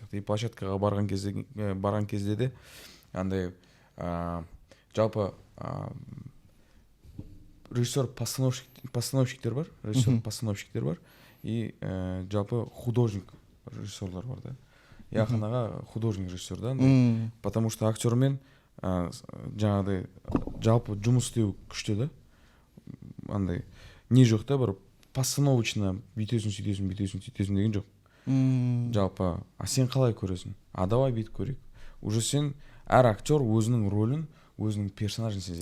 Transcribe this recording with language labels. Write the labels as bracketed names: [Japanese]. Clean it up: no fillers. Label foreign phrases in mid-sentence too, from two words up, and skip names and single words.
[Kazakh] И площадкаға барған кезде де андай жалпы режиссер-постановщиктер бар, и жалпы художник режиссерлар бар да. И Ахан аға художник режиссер да. [Russian] Потому что [Kazakh] актермен жаңағыдай жалпы жұмыс істеу күшті да. Андай не жоқ та, бір постановочно бүйтесің деген жоқ. Жалпы, сен қалай көресің? Давай бүйтіп көрейік. Уже сен әр актер өзінің рөлін, өзінің персонажын сезеді.